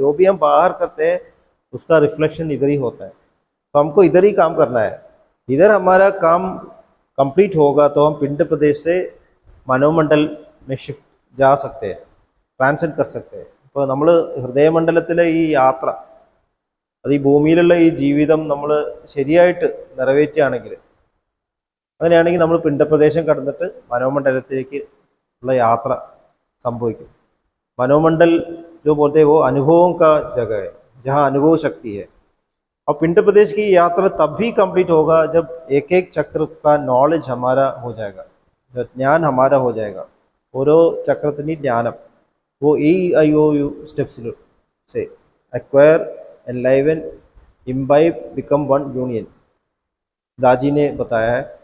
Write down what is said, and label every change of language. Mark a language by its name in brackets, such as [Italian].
[Hindi] जो भी हम बाहर करते हैं उसका रिफ्लेक्शन इधर ही होता है। तो हमको इधर ही काम करना है। इधर हमारा काम कंप्लीट होगा तो हम पिंड प्रदेश से മനോമണ്ഡൽ में शिफ्ट जा सकते हैं, ട്രാൻസെൻഡ് कर सकते हैं। [Malayalam] ഇപ്പോൾ നമ്മൾ ഹൃദയമണ്ഡലത്തിലെ ഈ യാത്ര, അത് ഈ ഭൂമിയിലുള്ള ഈ ജീവിതം നമ്മൾ ശരിയായിട്ട് നിറവേറ്റുകയാണെങ്കിൽ, അങ്ങനെയാണെങ്കിൽ നമ്മൾ പിണ്ടപ്രദേശം കടന്നിട്ട് മനോമണ്ഡലത്തിലേക്ക് ഉള്ള യാത്ര സംഭവിക്കും। [Hindi] मनोमंडल जो बोलते हैं वो अनुभवों का जगह है, जहाँ अनुभव शक्ति है। और पिंड प्रदेश की यात्रा तब भी कंप्लीट होगा जब एक एक चक्र का नॉलेज हमारा हो जाएगा, ज्ञान हमारा हो जाएगा। [Malayalam] ഓരോ ചക്രത്തിൻ്റെ ജ്ഞാനം [Hindi] वो AIOU स्टेप्स से acquire, एनलाइवन, imbibe, become one union, दाजी ने बताया है।